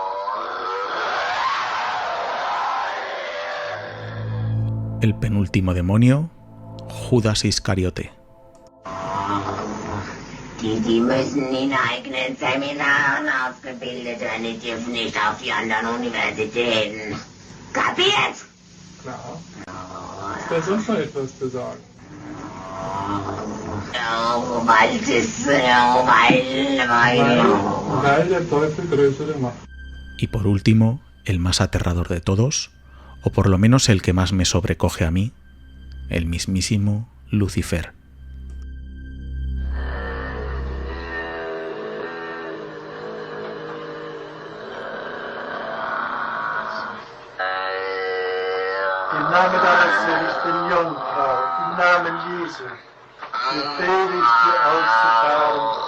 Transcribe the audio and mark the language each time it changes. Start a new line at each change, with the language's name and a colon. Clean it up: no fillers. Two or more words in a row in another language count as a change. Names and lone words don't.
Spanish: El penúltimo demonio, Judas Iscariote.
German: Die müssen in eigenen Seminaren ausgebildet werden, die dürfen nicht auf die anderen Universitäten. Kapiert? Klar. Ist da sonst noch etwas zu sagen? Oh, bald ist, weil. Weil der Teufel größere Macht.
Spanish: Y por último, el más aterrador de todos, o por lo menos el que más me sobrecoge a mí, el mismísimo Lucifer.
German: im Namen deiner seligen Jungfrau, im Namen Jesu, befehle ich dir auszufahren.